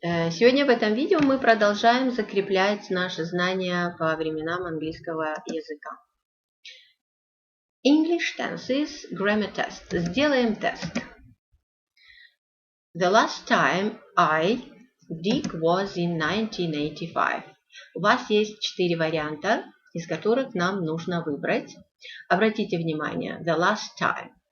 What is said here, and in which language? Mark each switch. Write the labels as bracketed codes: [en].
[ru] Сегодня в этом видео мы продолжаем закреплять наши знания по временам английского языка. [en] English tenses, grammar test. [ru] Сделаем тест. [en] The last time Dick was in 1985. [ru] У вас есть 4 варианта, из которых нам нужно выбрать. Обратите внимание, [en] the last time.